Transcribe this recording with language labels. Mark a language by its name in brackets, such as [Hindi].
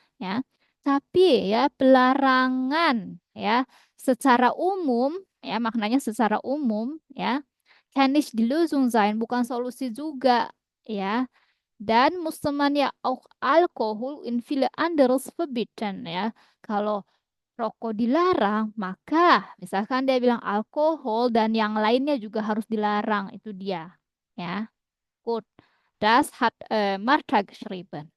[Indonesian] Ya, tapi ya pelarangan ya secara umum ya, maknanya secara umum ya [German] kann nicht die Lösung sein, [Indonesian] bukan solusi juga, ya. [German] Dan musste man ja auch Alkohol in viele anderes verbieten, ya. [Indonesian] Kalau rokok dilarang, maka misalkan dia bilang alkohol dan yang lainnya juga harus dilarang, itu dia, ya. [German] Gut. Das hat Martha geschrieben.